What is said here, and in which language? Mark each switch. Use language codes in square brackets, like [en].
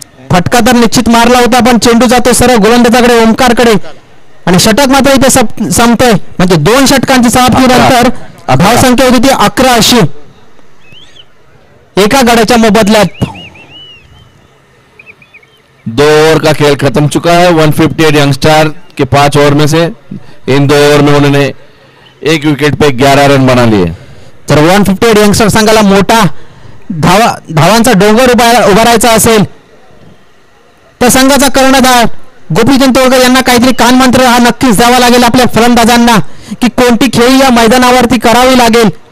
[mr] फटका तर निश्चित मारला होता, पण चेंडू जातो सरळ गोलंदाजाकडे ओमकारकडे आणि षटक मात्र इथे संपतंय. म्हणजे 2 षटकांची समाप्तीनंतर धावसंख्या होती ती 11 अशी एका गड्याच्या मोबदल्यात. [hi] 2 ओवर का खेल खत्म चुका है. 158 यंगस्टार के 5 ओवर में से इन 2 ओवर में उन्होंने 1 विकेट पे 11 रन बना लिए. [mr] तर 158 यंगस्टर संघाला मोठा धावांचा डोंगर उभारायचा असेल तर संघाचा कर्णधार गोपीचंद तोडकर यांना काहीतरी कानमंत्र हा नक्कीच द्यावा लागेल आपल्या फलंदाजांना की कोणती खेळी या मैदानावरती करावी लागेल.